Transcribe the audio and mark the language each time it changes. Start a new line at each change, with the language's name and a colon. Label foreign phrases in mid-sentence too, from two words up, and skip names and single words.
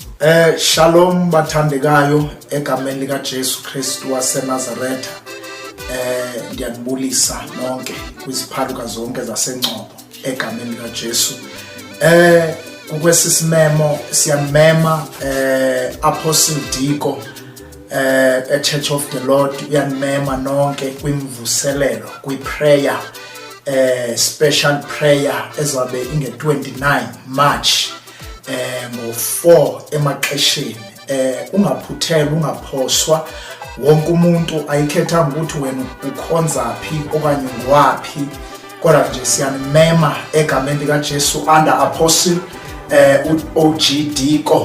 Xhosa: Shalom bathandekayo egameni lika Jesu Kristu waseNazaretha. Ndiyanibulisa nonke kwiziphaluka zonke zaseNgcobo egameni lika Jesu. Kukwesisimemo siyamema Apostle Diko Church of the Lord, uyanimema nonke kwimvuselelo kwiprayer,
English: special prayer
Xhosa: ezabe inge-29 March ngo-4 emaxesheni. Ungaphuthela, ungaphoswa.
Zulu: Wonke umuntu ayikhethanga ukuthi wena ukhonzaphi
Xhosa: okanye ngwaphi, kodwa nje siyanimema egameni lika Jesu under Apostle OG Diko.